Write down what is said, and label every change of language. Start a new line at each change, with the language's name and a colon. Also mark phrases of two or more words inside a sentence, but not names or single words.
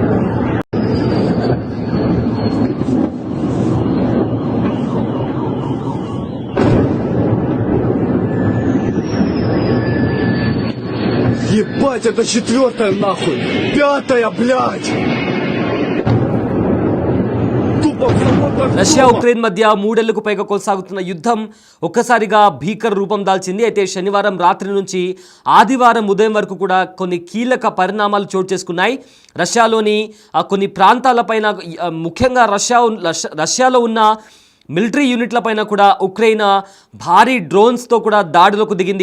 Russian: Ебать, это четвертая нахуй! Пятая, блядь! Тупо в завод
Telugu: రష్యా
Russian: Артема!
Telugu: ఉక్రెయిన్ మధ్య మూడేళ్లకు పైగా కొనసాగుతున్న యుద్ధం ఒక్కసారిగా భీకర రూపం దాల్చింది. అయితే శనివారం రాత్రి నుంచి ఆదివారం ఉదయం వరకు కూడా కొన్ని కీలక పరిణామాలు చోటు చేసుకున్నాయి. రష్యాలోని కొన్ని ప్రాంతాలపైన ముఖ్యంగా రష్యాలో ఉన్న మిలిటరీ యూనిట్లపైన కూడా ఉక్రెయిన్ భారీ డ్రోన్స్తో కూడా దాడులకు దిగింది.